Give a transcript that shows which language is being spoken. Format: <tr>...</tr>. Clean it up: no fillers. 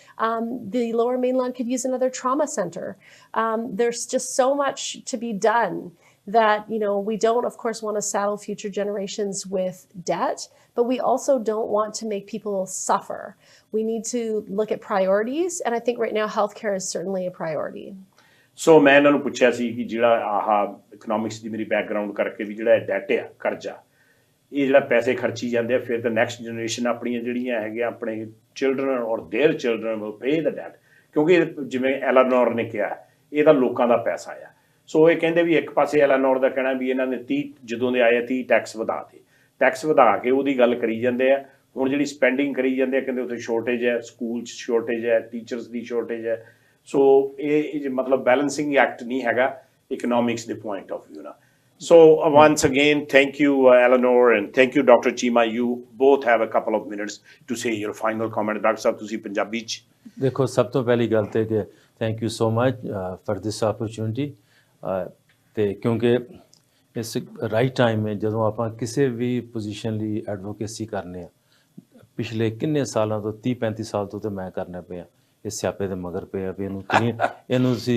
<en>The Lower Mainland could use another trauma center. There's just so much to be done that, we don't, of course, want to saddle future generations with debt, but we also don't want to make people suffer. We need to look at priorities, and I think right now healthcare is certainly a priority.</en> <pa>So ਮੈਂ ਇਹਨਾਂ ਨੂੰ ਪੁੱਛਿਆ ਸੀ ਕਿ ਜਿਹੜਾ economics ਦੀ ਮੇਰੀ background ਕਰਕੇ ਵੀ ਜਿਹੜਾ that ਆ ਕਰਜ਼ਾ ਇਹ ਜਿਹੜਾ ਪੈਸੇ ਖਰਚੀ ਜਾਂਦੇ ਆ ਫਿਰ ਤਾਂ ਨੈਕਸਟ ਜਨਰੇਸ਼ਨ ਆਪਣੀਆਂ ਜਿਹੜੀਆਂ ਹੈਗੀਆਂ ਆਪਣੇ ਚਿਲਡਰਨ ਔਰ there children will pay the that ਕਿਉਂਕਿ ਜਿਵੇਂ ਐਲਾਨੋਰ ਨੇ ਕਿਹਾ ਇਹ ਤਾਂ ਲੋਕਾਂ ਦਾ ਪੈਸਾ ਆ ਸੋ ਇਹ ਕਹਿੰਦੇ ਵੀ ਇੱਕ ਪਾਸੇ ਐਲਾਨੋਰ ਦਾ ਕਹਿਣਾ ਵੀ ਇਹਨਾਂ ਨੇ 30 ਜਦੋਂ ਦੇ ਆਏ 30 ਟੈਕਸ ਵਧਾ ਕੇ ਉਹਦੀ ਗੱਲ ਕਰੀ ਜਾਂਦੇ ਆ ਹੁਣ ਜਿਹੜੀ ਸਪੈਂਡਿੰਗ ਕਰੀ ਜਾਂਦੇ ਆ ਕਹਿੰਦੇ ਉੱਥੇ ਸ਼ੋਰਟੇਜ ਹੈ ਸਕੂਲ 'ਚ ਸ਼ੋਰਟੇਜ ਹੈ ਟੀਚਰਸ ਦੀ ਸ਼ੋਰਟੇਜ ਹੈ ਸੋ ਇਹ ਮਤਲਬ ਬੈਲੈਂਸਿੰਗ ਐਕਟ ਨਹੀਂ ਹੈਗਾ ਇਕਨੋਮਿਕਸ ਦੇ ਪੁਆਇੰਟ ਆਫ ਵਿਊ ਨਾਲ.</pa> <en>So once again, thank you, Elenore, and thank you, Dr. Cheema. You both have a couple of minutes to say your final comment. Dr.</en> <pa>Sahab, ਤੁਸੀਂ ਪੰਜਾਬੀ 'ਚ ਦੇਖੋ ਸਭ ਤੋਂ ਪਹਿਲੀ ਗੱਲ ਤੇ ਕਿ thank you so much for this opportunity ਤੇ ਕਿਉਂਕਿ ਇਸ ਰਾਈਟ ਟਾਈਮ ਹੈ ਜਦੋਂ ਆਪਾਂ ਕਿਸੇ ਵੀ ਪੋਜੀਸ਼ਨ ਲਈ ਐਡਵੋਕੇਸੀ ਕਰਨੇ ਆ ਪਿਛਲੇ ਕਿੰਨੇ ਸਾਲਾਂ ਤੋਂ 30-35 ਸਾਲ ਤੋਂ ਤੇ ਮੈਂ ਕਰਨਾ ਪਿਆ ਇਸ ਸਿਆਪੇ ਦੇ ਮਗਰ ਪਿਆ ਵੀ ਇਹਨੂੰ</pa>